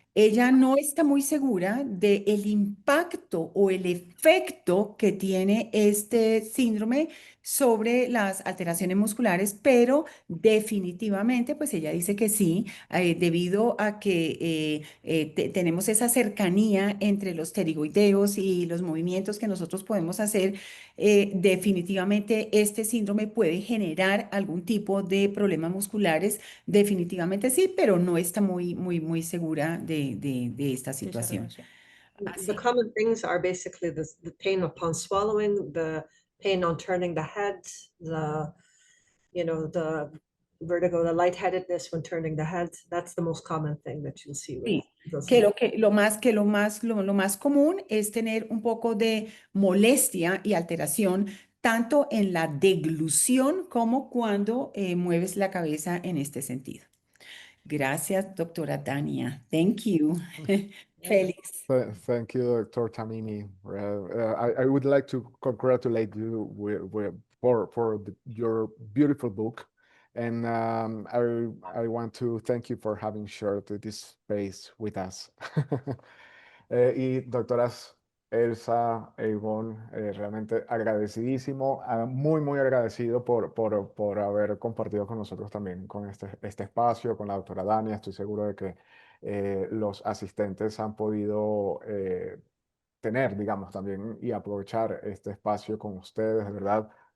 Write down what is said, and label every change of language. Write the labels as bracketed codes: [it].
[es] Ella no está muy segura del impacto o el efecto que tiene este síndrome sobre las alteraciones musculares, pero definitivamente, pues ella dice que sí, debido a que tenemos esa cercanía entre los pterigoideos y los movimientos que nosotros podemos hacer. Definitivamente este síndrome puede generar algún tipo de problemas musculares, definitivamente sí, pero no está muy segura de esta situación. [en] The common things are basically the pain upon swallowing, the pain on turning the head, the vertigo, the lightheadedness when turning the head. That's the most common thing that you'll see with [es] lo más común es tener un poco de molestia y alteración tanto en la deglución como cuando mueves la cabeza en este sentido. Gracias, doctora Dania. [en] Thank you. [es] Felix. [en] Thank you, Dr. Tamimi. I would like to congratulate you for your beautiful book. And I want to thank you for having shared this space with us. [es] Y doctoras Elsa, Yvonne, realmente agradecidísimo, muy agradecido por haber compartido con nosotros también con este espacio, con la doctora Dania. Estoy seguro de que los asistentes han podido tener, digamos, también y aprovechar este espacio con ustedes, de verdad.